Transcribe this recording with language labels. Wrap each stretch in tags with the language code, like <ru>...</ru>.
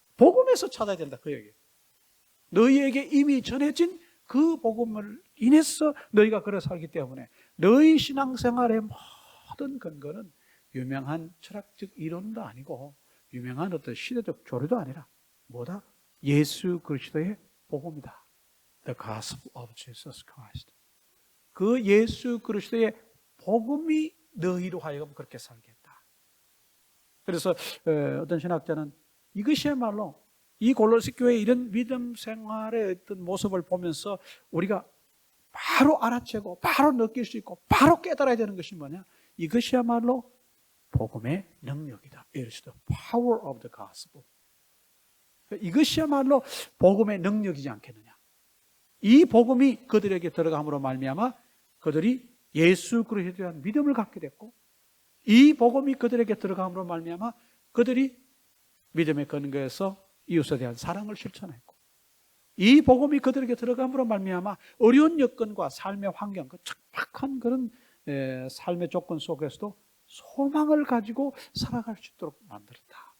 <ko>복음에서 찾아야 된다 그 얘기예요. 너희에게 이미 전해진 그 복음을 인해서 너희가 그래 살기 때문에 너희 신앙생활의 모든 근거는 유명한 철학적 이론도 아니고 유명한 어떤 시대적 조류도 아니라 뭐다? 예수 그리스도의 복음이다.</ko> <en>The Gospel of Jesus Christ.</en> <ko>그 예수 그리스도의 복음이 너희로 하여금 그렇게 살게 했다. 그래서 어떤 신학자는 이것이야말로 이 골로새 교회의 이런 믿음 생활의 어떤 모습을 보면서 우리가 바로 알아채고 바로 느낄 수 있고 바로 깨달아야 되는 것이 뭐냐? 이것이야말로 복음의 능력이다.</ko> <en>It is the power of the gospel.</en> <ko>이것이야말로 복음의 능력이지 않겠느냐. 이 복음이 그들에게 들어감으로 말미암아 그들이 예수 그리스도에 대한 믿음을 갖게 됐고 이 복음이 그들에게 들어감으로 말미암아 그들이 믿음의 근거에서 이웃에 대한 사랑을 실천했고, 이 복음이 그들에게 들어감으로 말미암아 어려운 여건과 삶의 환경, 그 척박한 그런 삶의 조건 속에서도 소망을 가지고 살아갈 수 있도록 만들었다.</ko>